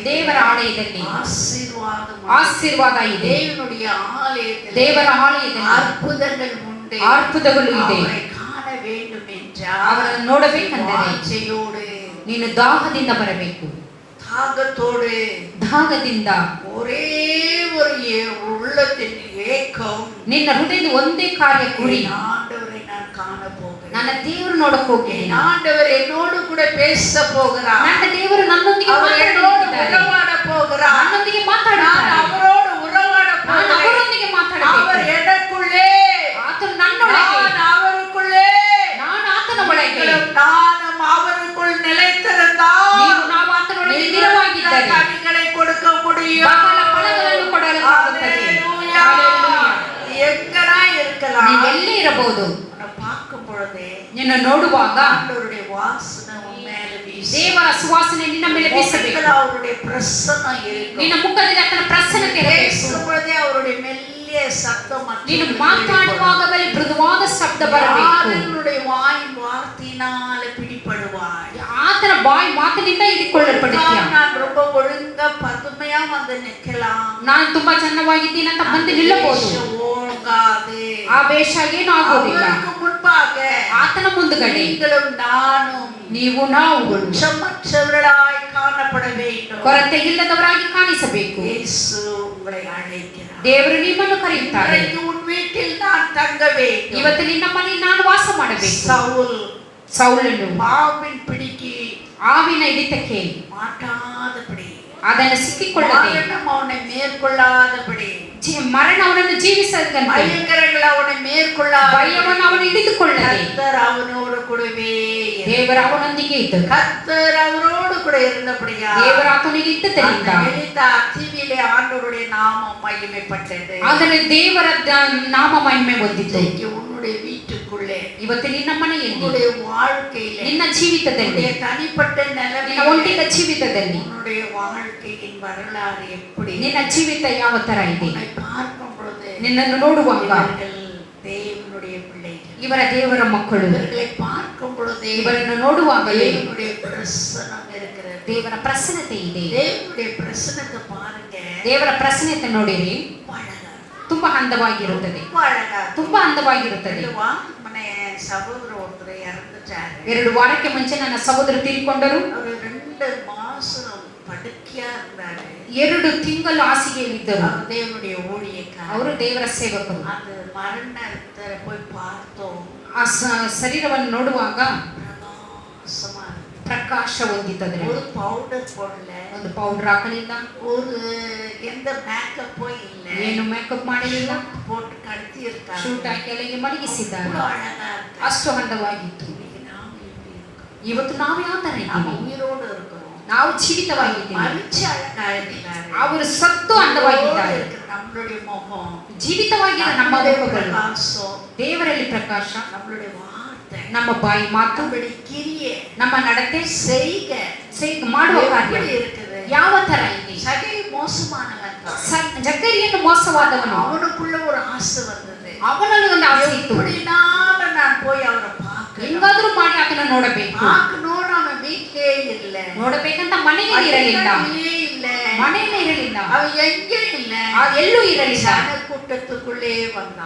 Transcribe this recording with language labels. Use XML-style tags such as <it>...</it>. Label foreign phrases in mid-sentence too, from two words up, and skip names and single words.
<kn>ದೇವರ ಆಲಯದಲ್ಲಿ</kn> <ta>ஆசீர்வாதம் உண்டு.</ta> <kn>ಆಶೀರ್ವಾದ ಇದೆ.</kn> <ta>தேவனுடைய ஆலயத்திலே</ta> <kn>ದೇವರ ಆಲಯದಲ್ಲಿ</kn> <ta>அற்புதங்கள் உண்டு.</ta> <kn>ಅದ್ಭುತಗಳು ಇದೆ.</kn> <ta>அவரை காண வேண்டும் என்றால்</ta> <kn>ಅವರನ್ನು ನೋಡಬೇಕೆಂದರೆ</kn> <ta>வாஞ்சையோடு,</ta> <kn>ನೀನು ದಾಹದಿಂದ ಬರಬೇಕು.</kn> <ta>தாகத்தோடு,</ta> <kn>ದಾಹದಿಂದ,</kn> <ta>ஒரே ஒரு உள்ளத்தின் ஏக்கம்,</ta> <kn>ನಿನ್ನ ಹೃದಯದ ಒಂದೇ ಕಾರ್ಯ ಗುರಿ,</kn> <ta>என் ஆண்டவரை நான் காண போகிறேன்.</ta> <kn>ನನ್ನ ದೇವರು ನೋಡಕ್ ಹೋಗಿ,</kn> <ta>என் ஆண்டவர் என்னோடு கூட பேச போகிறார்.</ta> <kn>ನನ್ನ ದೇವರು ನನ್ನೊಂದಿಗೆ</kn> <ta>அவர் என்னோடு</ta> <kn>ಮಾತಾಡಲಿದ್ದಾರೆ,</kn> <ta>உறவாட போகிறார்.</ta> <kn>ನನ್ನೊಂದಿಗೆ</kn> <ta>நான்</ta> <kn>ಮಾತಾಡುತ್ತಾರೆ,</kn> <ta>அவரோடு உறவாட</ta> <kn>ನಾನು</kn> <ta>போகிறேன்.</ta> <kn>ಅವರೊಂದಿಗೆ ಮಾತಾಡಬೇಕು.</kn> <ta>அவர் எனக்குள்ளே,</ta> <kn>ಆತನು ನನ್ನೊಳಗೆ,</kn> <ta>நான் அவருக்குள்ளே.</ta> <kn>ನಾನು ಆತನ ಒಳಗೆ.</kn> <ta>நீங்களும் நானும் அவருக்குள் நிலைத்திருந்தால்</ta> <kn>ನೀವು ನಾವು ಆತನೊಳಗೆ ಸ್ಥಿರವಾಗಿದ್ದರೆ</kn> <ta>கனிகளை கொடுக்க முடியும்.</ta> <kn>ಬಹಳ ಫಲಗಳನ್ನು ಕೊಡಲು ಆಗುತ್ತದೆ.</kn> <ta>ஹalleluya. எங்கடா இருக்கலாம்?</ta> <kn>ನೀವು ಎಲ್ಲಿ ಇರಬಹುದು?</kn> <ta>உன்னை பார்க்கும் பொழுதே</ta> <kn>ನಿನ್ನ ನೋಡುವಾಗ</kn> <ta>ஆண்டவருடைய வாசனை உன் மேல வீசும்.</ta> <kn>ದೇವರ ಸುವಾಸನೆ ನಿನ್ನ ಮೇಲೆ ಬೀಸಬೇಕು.</kn> <ta>முகத்துல அவருடைய பிரசன்னம் இருக்கும்.</ta> <kn>ನಿನ್ನ ಮುಖದಲ್ಲಿ ಆತನ ಪ್ರಸನ್ನತೆ ಇರಬೇಕು.</kn> <ta>பேசும் பொழுதே அவருடைய மெல்லிய சத்தம்</ta> <kn>ನೀನು</kn> <ta>மற்றவர்களுக்கு</ta> <kn>ಮಾತಾಡುವಾಗಲೇ ಮೃದುವಾದ ಶಬ್ದ ಬರಬೇಕು.</kn> <ta>யாருடைய வாயின் வார்த்தையினால பிடிபடுவாய்.</ta> <kn>ಆತನ ಬಾಯಿ ಮಾತಿನಿಂದ ಹಿಡಿಕೊಳ್ಳಲ್ಪಡುತ್ತೀಯ.</kn> <ta>நான் ரொம்ப ஒழுங்கா பதுமையா வந்து நிக்கலாம்.</ta> <kn>ನಾನು ತುಂಬಾ ಚೆನ್ನಾಗಿದ್ದೀನಿ ಅಂತ ಬಂದು ನಿಲ್ಲಬಹುದು.</kn> <ta>ஓங்காது.</ta> <kn>ಆ ವೇಷ ಏನೂ ಆಗೋದಿಲ್ಲ.</kn> <ta>அவருக்கு முன்பாக</ta> <kn>ಆತನ ಮುಂದುಗಡೆ</kn> <ta>நீங்களும் நானும்</ta> <kn>ನೀವು ನಾವುಗಳು</kn> <ta>குற்றமற்றவர்களாய் காணப்பட வேண்டும்.</ta> <kn>ಕೊರತೆ ಇಲ್ಲದವರಾಗಿ ಕಾಣಿಸಬೇಕು.</kn> <ta>இயேசு உங்களை அழைக்கிறார்.</ta> <kn>ದೇವರು ನಿಮ್ಮನ್ನು ಕರೆಯುತ್ತಾರೆ.</kn> <ta>இன்றைக்கு உன் வீட்டில் நான் தங்க வேண்டும்.</ta> <kn>ಇವತ್ತು ನಿನ್ನ ಮನೆಯಲ್ಲಿ ನಾನು ವಾಸ ಮಾಡಬೇಕು. ಸೌಲನು</kn> <ta>பாவின் பிடிக்கு</ta> <kn>ಆವಿನ ಹಿಡಿತಕ್ಕೆ</kn> <ta>மாட்டாதபடி,</ta> <kn>ಅದನ್ನು ಸಿಕ್ಕಿಕೊಳ್ಳದೆ,</kn> <ta>மரணம் அவனை மேற்கொள்ளாதபடி,</ta> <kn>ಮರಣ ಅವನನ್ನು ಜೀವಿಸದಂತೆ,</kn> <ta>பயங்கரங்கள் அவனை மேற்கொள்ளாத,</ta> <kn>ಭಯವನ್ನು ಅವನು ಹಿಡಿದುಕೊಳ್ಳದೆ,</kn> <ta>கர்த்தர் அவனோடு கூடவே இருந்தார்.</ta> <kn>ದೇವರ ಅವನೊಂದಿಗೆ ಇದ್ದರು.</kn> <ta>கர்த்தர் அவரோடு கூட இருந்தபடியா</ta> <kn>ದೇವರ ಆತನಿಗೆ ಇದ್ದದರಿಂದ</kn> <ta>மெலிதா தீவிலே ஆண்டவருடைய நாமம் மகிமைப்பட்டது.</ta> <kn>ಆದರೆ ದೇವರ ನಾಮ ಮಹಿಮೆ ಹೊಂದಿತು.</kn> <ta>இன்றைக்கு உன்னுடைய வீட்டுக்குள்ளே,</ta> <kn>ಇವತ್ತು ನಿನ್ನ ಮನೆಯಲ್ಲಿ,</kn> <ta>உன்னுடைய வாழ்க்கையிலே,</ta> <kn>ನಿನ್ನ ಜೀವಿತದಲ್ಲಿ,</kn> <ta>உன்னுடைய தனிப்பட்ட</ta> <kn>ನಿನ್ನ</kn> <ta>நிலைமையிலே,</ta> <kn>ಒಂಟಿಗ ಜೀವಿತದಲ್ಲಿ</kn> <ta>உன்னுடைய வாழ்க்கையின் வரலாறு எப்படி</ta> <kn>ನಿನ್ನ ಜೀವಿತ ಯಾವ ತರ ಇದೆ?</kn> <ta>உன்னை பார்க்கும் பொழுது</ta> <kn>ನಿನ್ನನ್ನು ನೋಡುವಾಗ</kn> <ta>இவர்கள் தேவனுடைய பிள்ளைகள்,</ta> <kn>ಇವರ ದೇವರ ಮಕ್ಕಳು,</kn> <ta>இவர்களை பார்க்கும் பொழுது</ta> <kn>ಇವರನ್ನು ನೋಡುವಾಗಲೇ</kn> <ta>தேவனுடைய பிரசன்னம் இருக்கிறது.</ta> <kn>ದೇವರ ಪ್ರಸನ್ನತೆ ಇದೆ.</kn> <ta>தேவனுடைய பிரசன்னத்தை பாருங்க.</ta> <kn>ದೇವರ ಪ್ರಸನ್ನತೆ ನೋಡಿರಿ,</kn> <ta>பழக</ta> <kn>ತುಂಬಾ ಅಂದವಾಗಿರುತ್ತದೆ,</kn> <ta>ரொம்ப அழகா இருக்கும்.</ta> <kn>ತುಂಬಾ ಅಂದವಾಗಿರುತ್ತದೆ.</kn> <ta>இது வாங்கின என் சகோதரர் ஒருத்தர் இறந்துட்டாரு.</ta> <kn>2 ವಾರಕ್ಕೆ ಮುಂಚೆ ನನ್ನ ಸಹೋದರ ತೀರಿಕೊಂಡರು.</kn> <ta>ಅವರು 2 மாசம் படுக்கையா இருந்தாரு.</ta> <kn>2 ತಿಂಗಳು ಹಾಸಿಗೆಯಲ್ಲಿದ್ದರು.</kn> <ta>அவர் தேவனுடைய ஊழியக்காரர்.</ta> <kn>ಅವರು ದೇವರ ಸೇವಕರು.</kn> <ta>அந்த மரணத்தை போய் பார்த்தோம்.</ta> <kn>ಆ ಶರೀರವನ್ನು ನೋಡುವಾಗ</kn> <ta>பிரகாசமா இருக்கு.</ta> <kn>ಪ್ರಕಾಶ ಹೊಂದಿತ್ತದೆ.</kn> <ta>ஒரு பவுடர் போடல,</ta> <kn>ಒಂದು ಪೌಡರ್ ಹಾಕಲಿಲ್ಲ,</kn> <ta>ஒரு எந்த மேக்கப்போ இல்ல,</ta> <kn>ಏನು ಮೇಕಪ್ ಮಾಡಲಿಲ್ಲ,</kn> <ta>போட்டு கட்டி இருக்காங்க.</ta> <kn>ಶೂಟ್ ಹಾಕಿ ಅಲ್ಲಿಗೆ ಮಲಗಿಸಿದ್ದಾರೆ.</kn> <ta>அவ்வளவு அழகா இருக்கு.</ta> <kn>ಅಷ್ಟು ಅಂದವಾಗಿತ್ತು.</kn> <ta>இன்னைக்கு நாம எப்படி இருக்கோம்?</ta> <kn>ಇವತ್ತು ನಾವು ಯಾವ ತರ</kn> <ta>நாம</ta> <kn>ಇದ್ದೀವಿ?</kn> <ta>உயிரோடு இருக்கிறோம்.</ta> <kn>ನಾವು ಜೀವಿತವಾಗಿದ್ದೀವಿ.</kn> <ta>மரிச்சு அழகா இருக்கிறாரு.</ta> <kn>ಅವರು ಸತ್ತು ಅಂದವಾಗಿದ್ದಾರೆ.</kn> <ta>உயிரோடு இருக்கிற நம்மளுடைய முகம்,</ta> <kn>ಜೀವಿತವಾಗಿರೋ ನಮ್ಮ ಮುಖಗಳು,</kn> <ta>பிரகாசம்,</ta> <kn>ದೇವರಲ್ಲಿ ಪ್ರಕಾಶ,</kn> <ta>நம்மளுடைய வார்த்தை,</ta> <kn>ನಮ್ಮ ಬಾಯಿ ಮಾತು,</kn> <ta>நம்மளுடைய கிரியை,</ta> <kn>ನಮ್ಮ ನಡತೆ,</kn> <ta>செய்கை</ta> <kn>ಮಾಡುವ ಕಾರ್ಯ</kn> <ta>எப்படி இருக்குது?</ta> <kn>ಯಾವ ತರ ಇದೆ?</kn> <ta>சகை மோசமானவன் தான்.</ta> <kn>ಜಕ್ಕರಿಯನ್ನು ಮೋಸವಾದವನು,</kn> <ta>அவனுக்குள்ள ஒரு ஆசை வந்தது.</ta> <kn>ಅವನಲ್ಲಿ ಒಂದು ಆಸೆ ಇತ್ತು,</kn> <ta>எப்படினாலும் நான் போய் அவரை பார்க்கணும்,</ta> <kn>ಹೆಂಗಾದ್ರೂ ಮಾಡಿ ಆತನ ನೋಡಬೇಕು.</kn> <ta>பார்க்கணும்னு அவன் வீட்டிலே இல்ல,</ta> <kn>ನೋಡಬೇಕಂತ ಮನೆಯಲ್ಲಿ ಇರಲಿಲ್ಲ,</kn> <ta>இல்ல,</ta> <kn>ಮನೆಯಲ್ಲೇ ಇರಲಿಲ್ಲ,</kn> <ta>அவன் எங்கே இல்ல,</ta> <kn>ಎಲ್ಲೂ ಇರಲಿಲ್ಲ.</kn> <ta>ஜன கூட்டத்துக்குள்ளே வந்தான்.</ta>